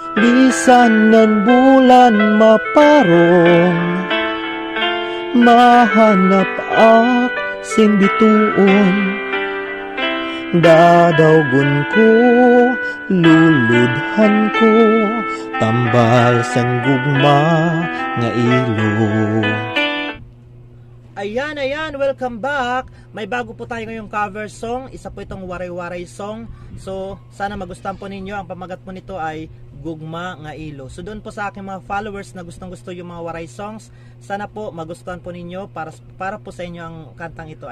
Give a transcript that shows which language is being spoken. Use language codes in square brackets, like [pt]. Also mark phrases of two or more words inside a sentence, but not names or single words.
[war] Bisan nan bulan maparong, mahanap ak simbituon. Dadawgon ko, luludhan ko, tambal sang gugma nga ilo. [tl] Ayan, [en] welcome back! [tl] May bago po tayo ngayong [en] cover song. [tl] Isa po itong waray-waray song. So, sana magustuhan po ninyo. Ang pamagat po nito ay Gugma nga Ilo. So, doon po sa aking mga followers na gustong-gusto yung mga waray songs, sana po magustuhan po ninyo para po sa inyo ang kantang ito.